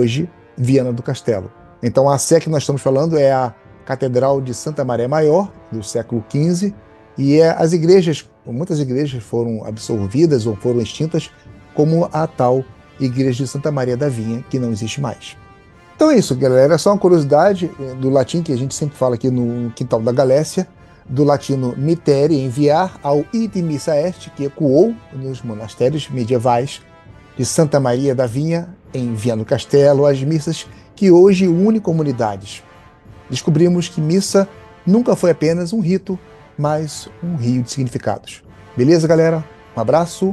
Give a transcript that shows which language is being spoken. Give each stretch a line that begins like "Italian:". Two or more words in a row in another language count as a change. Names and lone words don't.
Portuguese: Então, a Sé que nós estamos falando é a Catedral de Santa Maria Maior, do século XV, e as igrejas, muitas igrejas foram absorvidas ou foram extintas, como a tal Igreja de Santa Maria da Vinha, que não existe mais. Então é isso, galera. É só uma curiosidade do latim que a gente sempre fala aqui no Quintal da Galécia, do latino mitere, enviar, ao
Latin: id missa est,
Portuguese: que ecoou nos monastérios medievais de Santa Maria da Vinha, em Viana do Castelo, as missas que hoje unem comunidades. Descobrimos que missa nunca foi apenas um rito, mas um rio de significados. Beleza, galera? Um abraço.